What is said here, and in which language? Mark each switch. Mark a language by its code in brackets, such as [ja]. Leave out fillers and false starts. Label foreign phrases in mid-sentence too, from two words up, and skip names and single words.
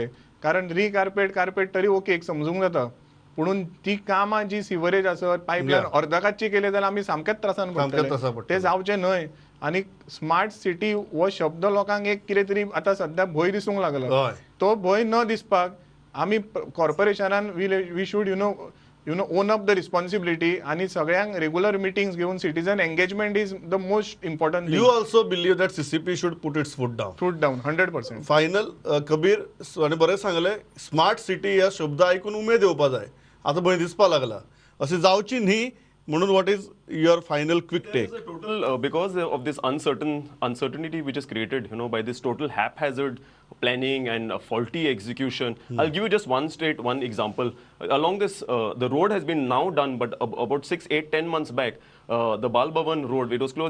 [kok] कारण कार्पेट तरी ओके एक समजूंक जाता, पुणून ती कामां जी सिवरेज आसत पायपलायन अर्धकाची केले जाल्यार आमी सामकेच त्रासान पडटले. ते जावचे न्हय. आनी स्मार्ट सिटी हो शब्द लोकांक एक कितें तरी आतां सध्या भंय दिसूंक लागला. तो भंय न दिसपाक आमी कॉर्पोरेशनान [en] we should own up the responsibility [kok] आणि सगळ्यांक [en] regular meetings [kok] घेऊन [en] citizen engagement is the most important. You also believe that CCP should put its foot down. 100%. [kok] फायनल कबीर आणि बरें सांगले, स्मार्ट सिटी ह्या शब्द ऐकून उमेद येवपा जाय. आता भंय दिसपा लागला. अशी जावची न्ही म्हणून [en] what is your final quick take? There is a total because of this uncertainty which is created, by this total haphazard planning and faulty execution. I'll give you just one example. Along this, the road has been now done, but about 6, 8, 10 months back, the Bal Bhavan road, it was closed.